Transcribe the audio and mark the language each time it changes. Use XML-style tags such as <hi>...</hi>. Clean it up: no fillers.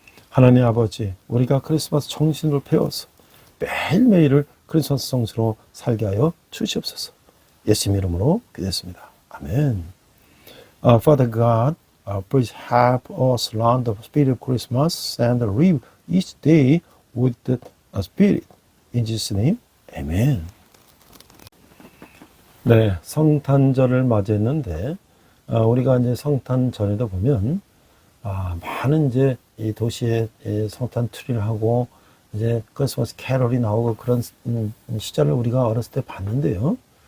<ko>하나님 아버지, 우리가 크리스마스 정신을 배워서 매일매일을 크리스마스 정신으로 살게 하여 주시옵소서. 예수님 이름으로 기도했습니다. 아멘.</ko> <en>Father God, please help us learn the spirit of Christmas and live each day with the spirit. In Jesus' name, Amen.</en> <ko>네, 성탄절을 맞이했는데 우리가 이제 성탄 전에도 보면 많은 이제 이 도시에 성탄 트리를 하고 이제 크리스마스 캐롤이 나오고 그런 시절을 우리가 어렸을 때 봤는데요.</ko>